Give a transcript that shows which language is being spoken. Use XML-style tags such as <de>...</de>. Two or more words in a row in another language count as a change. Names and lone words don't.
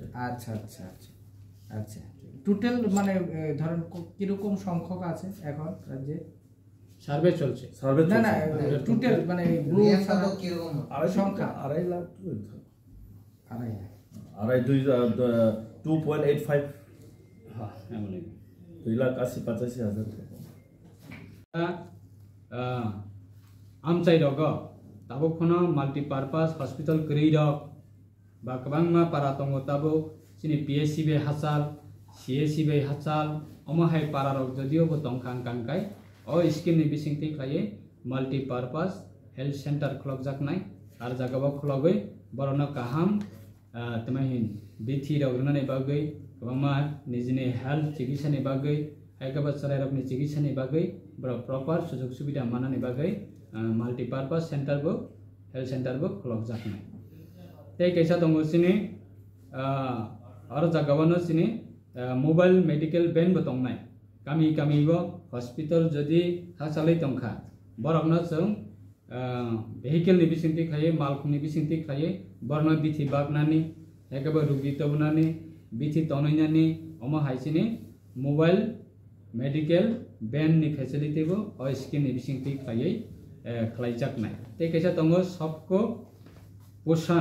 <bn>আচ্ছা, টোটাল মানে ধরেন কিরকম সংখ্যক আছে এখন রাজ্যে? সার্ভে চলছে। না, টোটাল মানে ব্লু সাদা কিরকম সংখ্যা? 2.85 লাখ। 2.85। হ্যাঁ, এমনই 2,80,000-85,000</bn> <trp>amchai dogo tabo khono</trp> <en>multi-purpose hospital</en> <trp>kri dog ba kabangma para tongo tabo sini PSC be hasal CSC bai hachal omo hai pararok jodio bo tongkhang kangkai o scheme ni bisingti khlaiye</trp> <en>multi purpose health center</en> <trp>khlokjaknai ar jagao khlogoi borno kaham temahin bithi rogrunani bagai kwbangma nijini health chikitsa ni bagai haikaba charai rokni chikitsa ni bagai bro proper sujog subida manani bagai</trp> <en>multi purpose center</en> <trp>bo</trp> <en>health center</en> <trp>bo khlokjaknai tei kaisa tongo sini ar jagao no sini</trp> <en>mobile medical van</en> <trp>bo tongnai kami bo hospital jodi hachalai tongkha borokno chung vehicle ni bisingti khlaiye malkhung ni bisingti khlaiye borno bithi bagnani ekaba rugi tobnani bithi tonainani omo haisini</trp> <en>mobile medical van</en> <trp>ni facility bo o scheme ni bisingti khlaiye khlaijaknai tei kaisa tongo sabko poshan</trp>